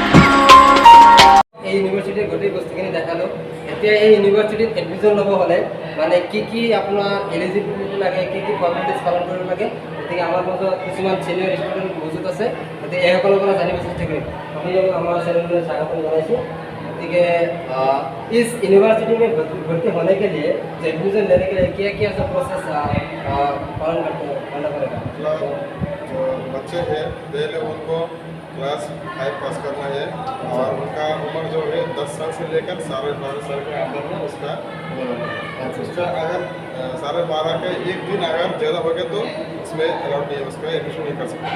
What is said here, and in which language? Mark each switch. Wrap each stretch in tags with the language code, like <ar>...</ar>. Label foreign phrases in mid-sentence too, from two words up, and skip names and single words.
<as>এই ইউনিভাৰ্চিটিৰ গোটেই বস্তুখিনি দেখালোঁ। এতিয়া এই ইউনিভাৰ্চিটিত এডমিশ্যন ল'ব হ'লে মানে কি আপোনাৰ এলিজিবিলিটি লাগে, কি ফৰ্মেলিটিজ পালন কৰিব লাগে, গতিকে আমাৰ মাজত কিছুমান</as> <en>senior student</en> <as>মজুত আছে, গতিকে এইসকলৰ পৰা জানিব চেষ্টা কৰিম। আপোনালোকক আমাৰ চেনেললৈ স্বাগতম জনাইছোঁ।</as> <hi>गए इस यूनिवर्सिटी में भर्ती होने के लिए एडमिशन लेने के लिए क्या क्या सब प्रोसेस पालन करना पड़ेगा? मतलब जो बच्चे हैं पहले उनको क्लास 5 पास करना है और उनका उम्र जो है 10 साल से लेकर 12.5 साल के अंदर में उसका अगर 12.5 का एक दिन अगर ज़्यादा हो गया तो उसमें अलाउड नहीं है, उसका एडमिशन नहीं कर सकते।</hi>